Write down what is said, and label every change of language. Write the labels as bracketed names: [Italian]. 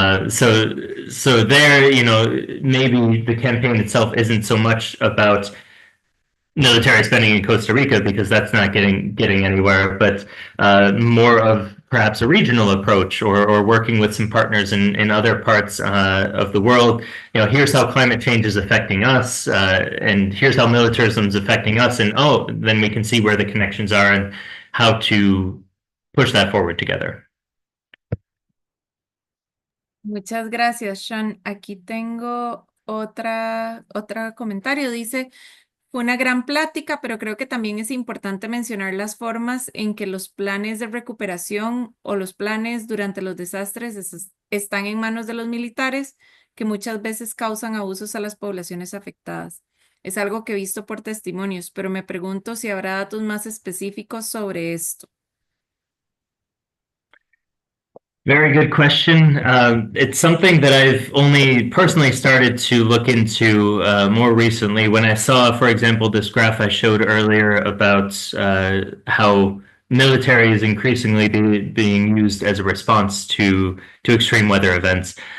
[English] So there, maybe the campaign itself isn't so much about military spending in Costa Rica because that's not getting anywhere, but more of perhaps a regional approach or working with some partners in other parts of the world. Here's how climate change is affecting us, and here's how militarism is affecting us, and then we can see where the connections are and how to push that forward together. [Spanish] Muchas gracias, Sean. Aquí tengo otra comentario. Dice, fue una gran plática, pero creo que también es importante mencionar las formas en que los planes de recuperación o los planes durante los desastres están en manos de los militares que muchas veces causan abusos a las poblaciones afectadas. Es algo que he visto por testimonios, pero me pregunto si habrá datos más específicos sobre esto. [English] Very good question. It's something that I've only personally started to look into more recently. When I saw, for example, this graph I showed earlier about how military is increasingly being used as a response to extreme weather events.